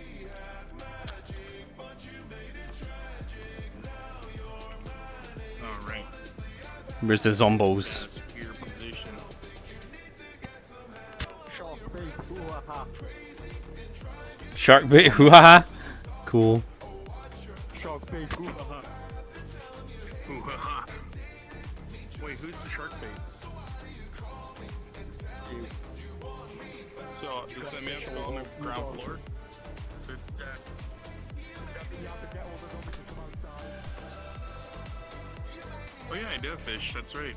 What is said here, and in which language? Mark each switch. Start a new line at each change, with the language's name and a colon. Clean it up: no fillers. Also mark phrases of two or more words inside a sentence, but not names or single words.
English: Alright. Where's the zombos? Secure position. Shark bait, hoo-ha-ha. Cool. Shark bait, hoo-ha-ha. Hoo-ha-ha. Wait, who's the shark bait? You. So, does that mean I have to go on the ground floor? Oh yeah, I do have fish, that's right.